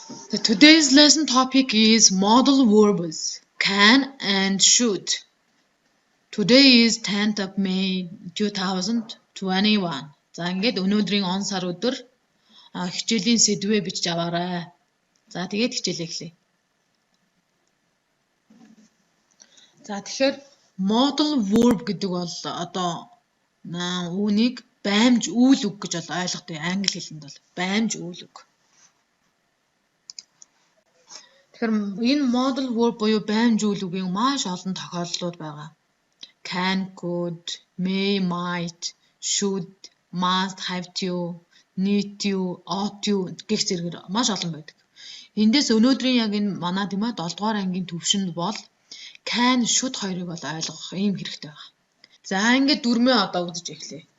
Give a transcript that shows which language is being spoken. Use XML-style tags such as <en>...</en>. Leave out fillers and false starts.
<en>Today's lesson topic is modal verbs can and should. Today is 10th of May 2021.</en> <mn>За ингээд өнөөдрийн он сар өдөр хичээлийн сэдвээ бичиж аваарай. За тэгээд хичээлээ эхлэе. За тэгэхээр modal verb гэдэг бол одоо үүнийг баймж үйл үг гэж бол ойлгодог. Англи хэлэнд бол баймж үйл үг. Тэгэхээр энэ modal verb буюу баймж үйл үгийн маш олон тохиолдлууд байгаа. Can, could, may, might, should, must, have to, need to, ought to гэх зэргээр маш олон байдаг. Эндээс өнөөдрийн яг энэ манай тийм ээ 7 дугаар ангийн төвшөнд бол can, should хоёрыг бол ойлгох ийм хэрэгтэй байна. За ингээд дүрмээ одоо үзэж эхлэе.</mn>